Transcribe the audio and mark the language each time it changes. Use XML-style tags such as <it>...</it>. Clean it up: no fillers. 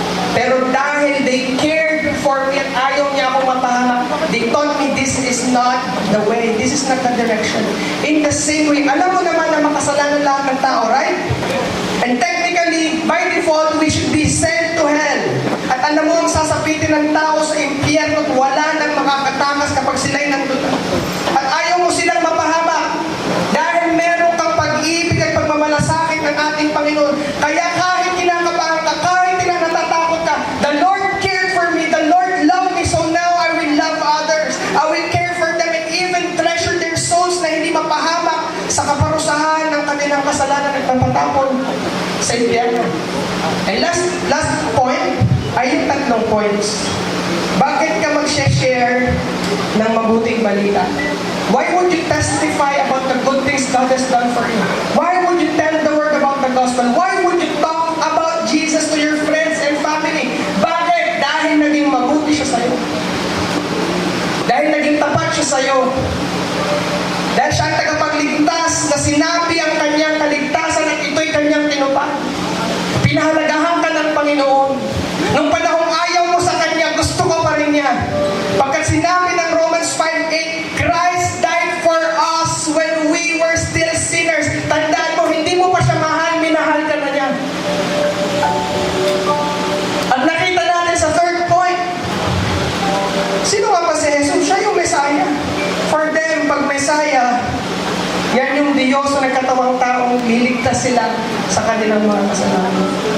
<tl>Pero dahil</tl> <en>they cared for me</en> <tl>at ayaw niya akong mapahamak,</tl> <en>they told me this is not the way, this is not the direction. In the same way,</en> <tl>alam mo naman na makasalanan lahat ng tao, right?</tl> <en>And technically, by default, we should be sent to hell.</en> <tl>At alam mo, ang sasapitin ng tao sa impyerno at wala nang makakatakas kapag sila'y nandun. At ayaw mo silang mapahamak dahil meron kang pag-ibig at pagmamalasakit ng ating Panginoon. Kaya kahit kinakabahan ka, kahit natatakot ka,</tl> <en>the Lord cared for me, the Lord loved me, so now I will love others. I will care for them and even treasure their souls</en> <tl>na hindi mapahamak sa kaparusahan ng kanilang kasalanan at napatapon sa impyerno.</tl> <en>And last point ay yung 3 points.</en> <tl>Bakit ka mag-share ng mabuting balita?</tl> <en>Why would you testify about the good things God has done for you? Why would you tell the word about the gospel? Why would you talk about Jesus to your friends and family?</en> <tl>Bakit? Dahil naging mabuti siya sa'yo. Dahil naging tapat siya sa'yo. Dahil siya ang tagapagligtas na sinabi ang kanyang kaligtasan at ito'y kanyang tinupad. Pinahalagahan ka ng Panginoon. Nung panahong ayaw mo sa Kanya, gusto ko pa rin niya. Pagkat sinabi ng</tl> <en>Romans 5:8, Christ died for us when we were still sinners.</en> <tl>Tandaan mo, hindi mo pa siya mahal, minahal ka na niya. At nakita natin sa 3rd point, sino nga ba si Jesus? Siya yung Messiah.</tl> <en>For them,</en> <tl>pag Messiah, yan yung Diyos na nagkatawang taong liligtas sila sa kanilang mga kasalanan.</tl>